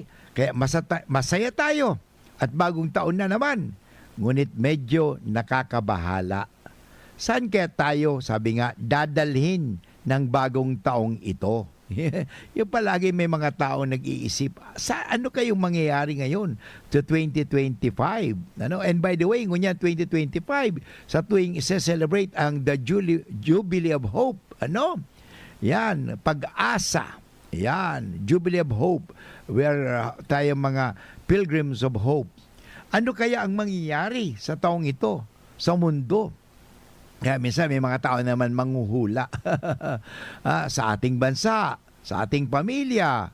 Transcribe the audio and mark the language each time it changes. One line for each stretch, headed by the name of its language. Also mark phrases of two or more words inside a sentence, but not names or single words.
Filipino: Kaya masaya tayo at bagong taon na naman. Ngunit medyo nakakabahala. Saan kaya tayo, sabi nga, dadalhin ng bagong taong ito? Yung palagi may mga tao nag-iisip, sa ano kayong mangyayari ngayon to 2025?
English: And by the way,
Filipino: ngunya 2025, sa tuwing isa-celebrate ang the Jubilee of Hope. Yan, pag-asa. Yan, Jubilee of Hope, where tayo mga
English: pilgrims of hope.
Filipino: Ano kaya ang mangyayari sa taong ito, sa mundo? Kaya minsan may mga tao naman manghuhula sa ating bansa, sa ating pamilya.